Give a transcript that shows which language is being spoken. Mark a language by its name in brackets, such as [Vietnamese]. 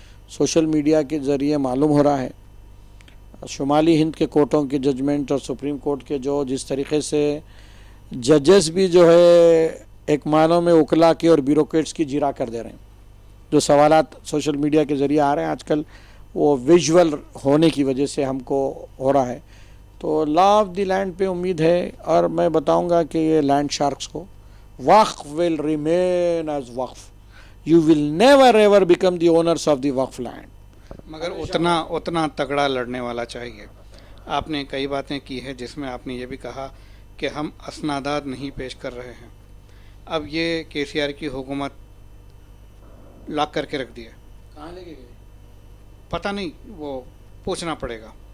[Urdu] Social media کے ذریعے معلوم ہو رہا ہے شمالی ہند کے کورٹوں کے ججمنٹ اور سپریم کورٹ کے جو جس طریقے سے ججز بھی جو ہے ایک معنوں میں وکلا کے اور بیوروکریٹس کی جیرا کر دے رہے ہیں. جو سوالات سوشل میڈیا کے ذریعے آ رہے ہیں آج کل وہ ویژول ہونے کی وجہ سے ہم کو ہو رہا ہے. تو لا آف دی لینڈ پہ امید ہے، اور میں بتاؤں گا کہ یہ لینڈ شارکس کو [English] Waqf will remain as waqf. You will never ever become the owners of the waqf land. [Urdu] مگر اتنا تگڑا لڑنے والا چاہیے. آپ نے کئی باتیں کی ہیں جس میں آپ نے یہ بھی کہا کہ ہم اسنادات نہیں پیش کر رہے ہیں. اب یہ کے سی آر کی حکومت لاک کر کے رکھ دی ہے. کہاں لے کے گئے پتہ نہیں، وہ پوچھنا پڑے گا.